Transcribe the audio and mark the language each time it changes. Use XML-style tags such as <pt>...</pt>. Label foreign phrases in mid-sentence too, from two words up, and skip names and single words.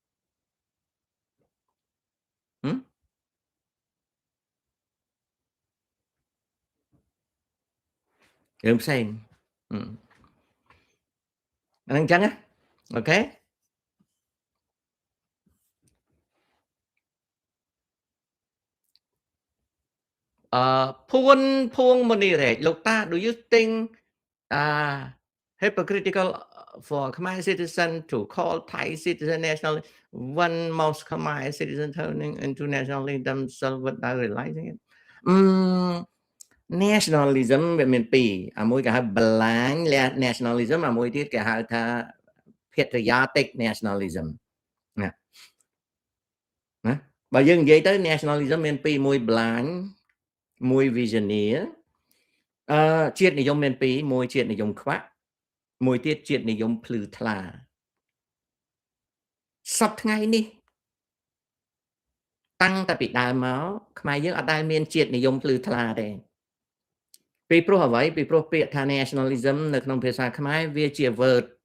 <km>រឿងផ្សេងអានឹងអញ្ចឹងណាអូខេភួង</km> <en>មនីរ៉េចលោកតា do you think hypocritical for Khmer citizen to call Thai citizen national when most Khmer citizen turning into nationalism themselves without realizing it</en> <km>nationalism វាមានពីរអាមួយគេហៅ</km> <en>blind nationalism</en> <km>អាមួយទៀតគេហៅថា</km> <en>patriotic nationalism</en> <km>ណា បើយើងនិយាយទៅ nationalism មានពីរមួយ blind មួយ visioneer ជាតិនិយមមានពីរមួយជាតិនិយមខ្វាក់មួយទៀតជាតិនិយមភ្លឺថ្លាសពថ្ងៃនេះតាំងតែពីដើមមកខ្មែរយើងអត់ដែលមានជាតិនិយមភ្លឺថ្លាទេពីព្រោះអ្វីពីព្រោះពាក្យថា nationalism នៅក្នុងភាសាខ្មែរវាជា word</km>